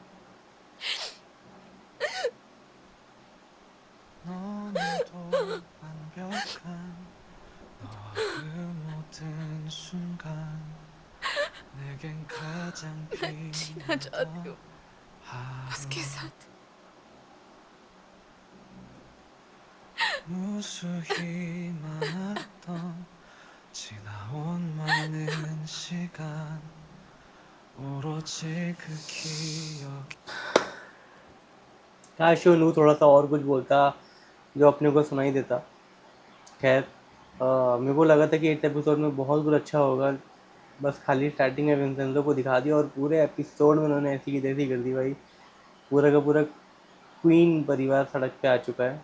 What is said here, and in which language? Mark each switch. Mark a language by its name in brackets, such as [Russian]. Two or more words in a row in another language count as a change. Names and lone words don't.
[Hindi] मैं जीना चाहती हूँ उसके साथ। [Korean] 무수히 많았던 지나온 많은 시간 오로지 그 기억 [Hindi] काश वो नू थोड़ा सा और कुछ बोलता जो अपने को सुनाई देता। खैर मेरे को लगा था कि 8 एपिसोड में बहुत कुछ अच्छा होगा, बस खाली स्टार्टिंग में विंसेंजो को दिखा दिया और पूरे एपिसोड में उन्होंने ऐसी की तैसी कर दी भाई। पूरा का पूरा क्वीन परिवार सड़क पे आ चुका है।